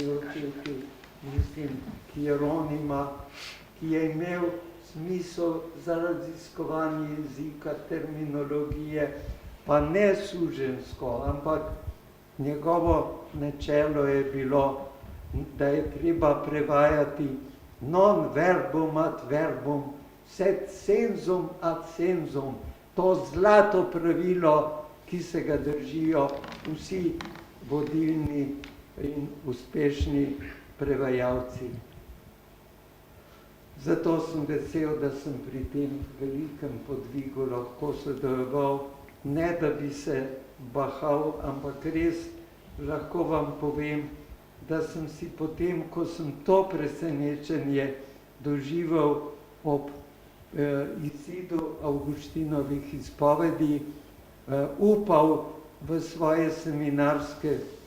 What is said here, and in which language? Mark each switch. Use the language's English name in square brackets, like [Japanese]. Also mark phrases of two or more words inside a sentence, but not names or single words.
[Slovenian] očeti, mislim, Hieronima, ki je imel smisel za raziskovanje jezika, terminologije, pa ne suženjsko, ampak njegovo načelo je bilo, da je treba prevajati [Latin] non verbum ad verbum, sed sensum ad sensum, [Slovenian] to zlato pravilo, ki se ga držijo vsi vodilni in uspešni prevajalci. Zato sem vesel, da sem pri tem velikem podvigu lahko sodeloval, ne da bi se bahal, ampak res lahko vam povem, da sem si potem, ko sem to presenečenje doživel ob izidu Avgustinovih izpovedi, upal v svoje seminarske